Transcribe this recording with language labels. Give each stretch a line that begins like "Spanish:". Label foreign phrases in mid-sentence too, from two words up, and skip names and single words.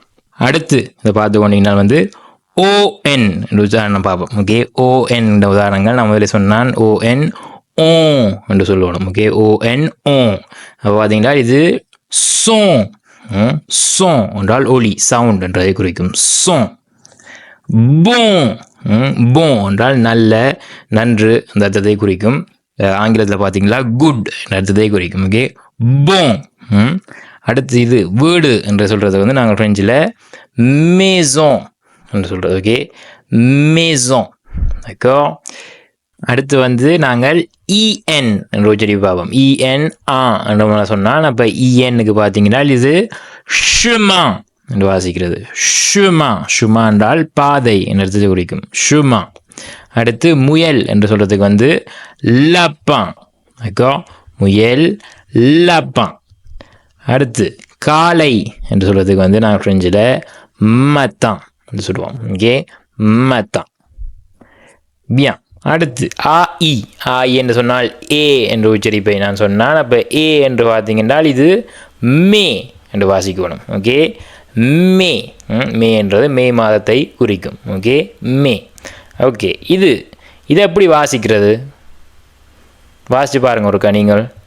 Tamil: அடுத்து இதை பார்த்து கொண்டீங்கன்னா வந்து ON என்ற உதாரணம் பார்ப்போம். ஓகே, ON என்ற உதாரணங்கள் நான் முதல்ல சொன்னான். ON என்று சொல்லணும். ஓகே, ON அப்போ பார்த்தீங்கன்னா இது son என்றால் ஒலி, சவுண்ட் என்றதை குறிக்கும். son. bon என்றால் நல்ல, நன்று அந்த அர்த்தத்தை குறிக்கும். ஆங்கிலத்தில் பார்த்தீங்களா குட் என்ற அர்த்தத்தை குறிக்கும். ஓகே, bon. அடுத்து இது வீடு என்று சொல்கிறது வந்து நாங்கள் ஃப்ரெஞ்சில் maison என்று சொல்கிறது. ஓகே,
French: maison. d'accord.
Tamil: அடுத்து வந்து நாங்கள் en என்று உச்சரிப்பு பார்ப்போம். en என்று சொன்னால் அப்போ enக்கு பார்த்தீங்கன்னா இது chemin என்று வாசிக்கிறது. chemin என்றால் பாதை என்று குறிக்கும். chemin. அடுத்து முயல் என்று சொல்கிறதுக்கு வந்து lapin. d'accord, முயல் lapin. அடுத்து காலை என்று சொல்கிறதுக்கு வந்து நாங்கள் ஃப்ரெஞ்சில் matin என்று சொல்லுவோம். ஓகே,
French: matin. bien.
Tamil: அடுத்து ai என்று சொன்னால் ஏ என்று உச்சரிப்பை நான் சொன்னால். அப்போ ஏ என்று பார்த்தீங்கன்னா இது மே என்று வாசிக்கணும். ஓகே, மே என்றது மே மாதத்தை குறிக்கும். ஓகே, மே. ஓகே, இது எப்படி வாசிக்கிறது வாசித்து பாருங்கள் ஒருக்கா நீங்கள்.